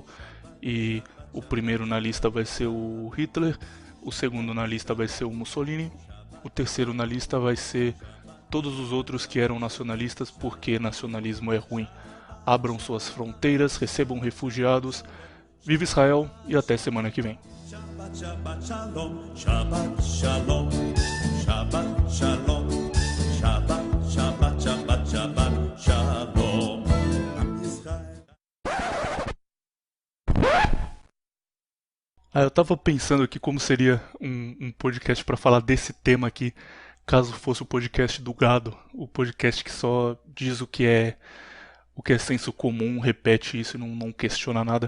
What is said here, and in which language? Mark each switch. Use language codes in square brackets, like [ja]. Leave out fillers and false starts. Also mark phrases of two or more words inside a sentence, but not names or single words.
[pt] E o primeiro na lista vai ser o Hitler, o segundo na lista vai ser o Mussolini, o terceiro na lista vai ser todos os outros que eram nacionalistas porque nacionalismo é ruim. Abram suas fronteiras, recebam refugiados, viva Israel e até semana que vem. [he] שבת, שבת שלום, שבת שלום, שבת שלום, שבת, שבת, שבת, שבת שלום. עם ישראל. [pt] Eu tava pensando aqui como seria um podcast pra falar desse tema aqui, caso fosse o podcast do gado, o podcast que só diz o que é senso comum, repete isso e não questiona nada.